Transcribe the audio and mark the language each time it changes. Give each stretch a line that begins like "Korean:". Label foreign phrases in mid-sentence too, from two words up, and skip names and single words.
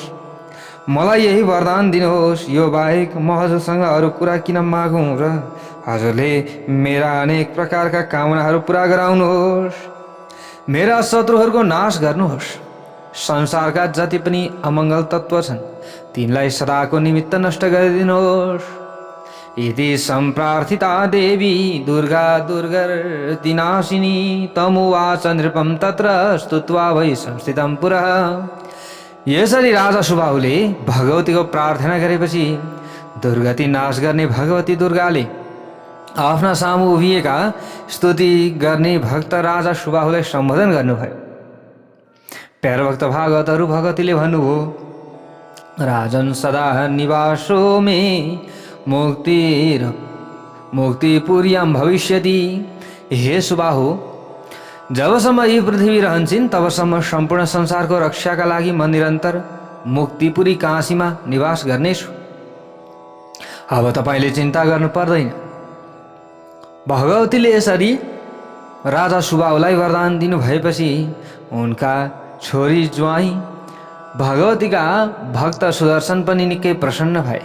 Nepali: मलाई यही वरदान दिनुहोस्। यो बाहेक म हजुरसँग अरू कुरा किन मागौँ र हजुरले मेरा अनेक प्रकारका कामनाहरू पुरा गराउनुहोस्। मेरा शत्रुहरूको नाश गर्नुहोस्। संसारका जति पनि अमङ्गल तत्त्व छन् तिनलाई सदाको निमित्त नष्ट गरिदिनुहोस्।
Sanskrit: इति सम्प्रार्थिता देवी दुर्गा दुर्गतिनाशिनी तमुवाच नृपं तत्र स्तुत्वा वै संस्थितं पुरः।
Nepali: यसरी राजा सुबाहुले भगवतीको प्रार्थना गरेपछि दुर्गति नाश गर्ने भगवती दुर्गाले आफ्ना सामु उभिएका स्तुति गर्ने भक्त राजा सुबाहुलाई सम्बोधन गर्नुभयो। प्यारो भक्त भागवतहरू भगवतीले भन्नुभयो,
Sanskrit: राजन सदा निवासो मे मुक्तिपुर्यां भविष्यति।
Nepali: हे सुबाहु, जबसम्म यी पृथ्वी रहन्छन् तबसम्म सम्पूर्ण संसारको रक्षाका लागि म निरन्तर मुक्तिपुरी काशीमा निवास गर्नेछु। अब तपाईँले चिन्ता गर्नु पर्दैन। भगवतीले यसरी राजा सुबाहुलाई वरदान दिनु भएपछि उनका छोरी ज्वाइँ भगवतीका भक्त सुदर्शन पनि निकै प्रसन्न भए।